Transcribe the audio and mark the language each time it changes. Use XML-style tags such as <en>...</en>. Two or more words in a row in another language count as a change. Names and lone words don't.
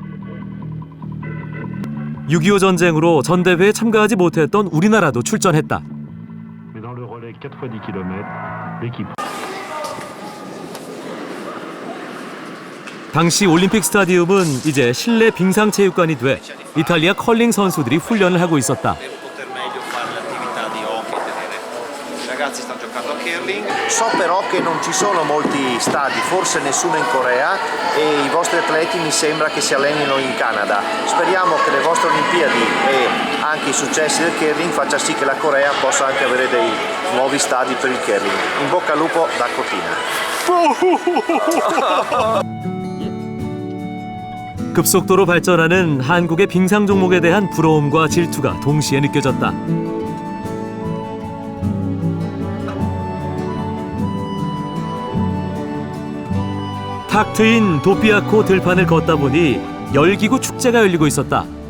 <ko>6.25 전쟁으로 전대회에 참가하지 못했던 우리나라도 출전했다. 당시 올림픽 스타디움은 이제 실내 빙상체육관이 돼 이탈리아 컬링 선수들이 훈련을 하고 있었다.</ko> <it>So però che non ci sono molti stadi, forse nessuno in Corea, e i vostri atleti mi sembra che si allenino in Canada. Speriamo che le vostre Olimpiadi e anche i successi del curling faccia sì che la Corea possa anche avere dei nuovi stadi per il curling. In bocca al lupo da Cortina.</it> <ko>급속도로 발전하는 한국의 빙상 종목에 대한 부러움과 질투가 동시에 느껴졌다. 탁 트인 도피아코 들판을 걷다 보니 열기구 축제가 열리고 있었다.</ko>